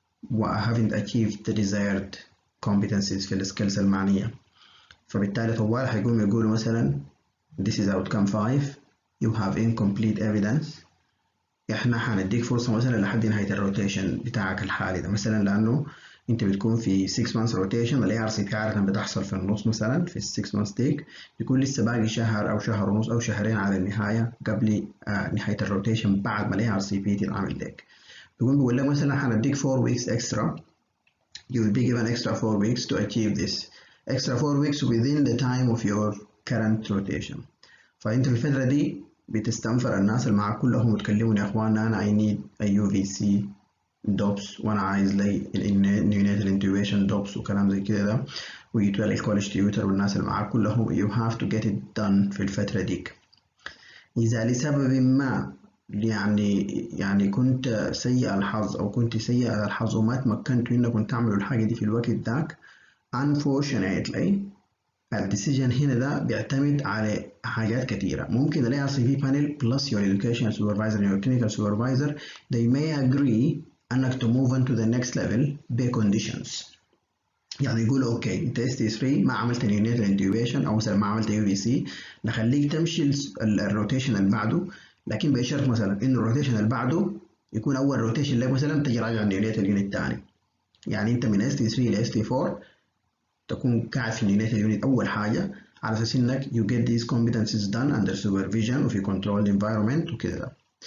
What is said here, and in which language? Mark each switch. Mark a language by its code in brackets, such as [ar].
[ar] و [en] haven't achieved the desired competencies [ar] في السكيلز المعنية، فبالتالي طوال هيقوم يقولوا مثلا [en] this is outcome 5 you have incomplete evidence، [ar] احنا هنديك فرصة مثلا لحد نهاية الروتيشن بتاعك الحالي ده مثلا، لأنه انت بتكون في 6 months rotation. ال ARCP عادة بتحصل في النص مثلا في 6 months تيك، يكون لسه باقي شهر او شهر ونص او شهرين على النهاية قبل نهاية الروتيشن بعد ما ال ARCP تتعمل لك. بيقول لك مثلا هنديك 4 weeks extra. [en] You will be given extra 4 weeks to achieve this. Extra 4 weeks within the time of your current rotation. [ar] فانت في الفترة دي بتستنفر الناس اللي معاك كلهم وتكلمون يا اخوانا انا [en] I need a UVC [ar] دوبس وانا عايز لي neonatal intubation دوبس وكلام زي كده ده، ويجوا الكوليج تيوتر والناس اللي معاك كلهم [en] you have to get it done [ar] في الفترة ديك. إذا لسبب ما يعني كنت سيء الحظ أو كنت سيء الحظ وما تمكنتوا إنكم تعملوا الحاجة دي في الوقت ذاك unfortunately الديسيجن هنا ده بيعتمد على حاجات كتيرة. [en] ممكن ال ARCP panel plus your educational supervisor and your clinical supervisor they may agree انك to move on to the next level بconditions. [ar] يعني يقولوا اوكي انت ST3 ما عملت neonatal intubation او مثلا ما عملت UVC، نخليك تمشي الروتيشن اللي بعده، لكن بشرط مثلا انه الروتيشن اللي بعده يكون اول روتيشن لك مثلا تجي راجع النيونيتال يونت تاني. يعني انت من ST3 ل ST4 تكون قاعد في النيونيتال يونت اول حاجه على اساس انك [en] you get these competencies done under supervision [ar] وفي controlled environment وكده.